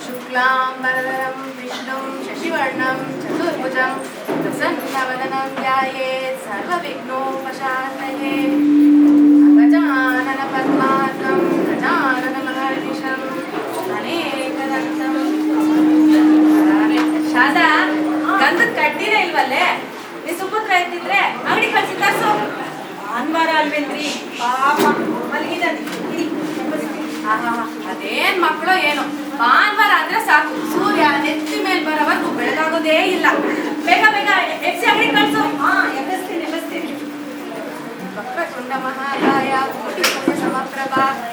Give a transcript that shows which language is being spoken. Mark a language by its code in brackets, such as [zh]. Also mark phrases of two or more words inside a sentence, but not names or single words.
[sa] शुक्लांबरधरं विष्णुं शशिवर्णं चतुर्भुजं प्रसन्नवदनं ध्यायेत् सर्वविघ्नोपशान्तये गजानन पद्मार्कं गजाननमहर्निशम् अनेकदन्तं [kn] ಶಾದಾ ಗಂಧದ ಕಡ್ಡಿನೇ ಇಲ್ವಲ್ಲೇ ನೀ ಸುಪುತ್ರ ಇದ್ದಿದ್ರೆ ಅಂಗಡಿ ಕಳ್ಸಿ ತರ್ಸು ಭಾನುವಾರ ಅಲ್ವೇನ್ರಿ ಪಾಪ ಮಲಗಿದ್ದಾನೆ ಅದೇನ್ ಮಕ್ಕಳು ಏನು ಭಾನುವಾರ ಅಂದ್ರೆ ಸಾಕು ಸೂರ್ಯ ನೆತ್ತಿ ಮೇಲೆ ಬರೋವರೆಗೂ ಬೆಳಗಾಗೋದೇ ಇಲ್ಲ ಬೇಗ ಬೇಗ ಎಪ್ಸಿ ಅಂಗಡಿ ಕಳ್ಸು ಎಬ್ಬಿಸ್ತೀನಿ [sa] ವಕ್ರತುಂಡ ಮಹಾಕಾಯ ಕೋಟಿ ಸೂರ್ಯ ಸಮಪ್ರಭಾ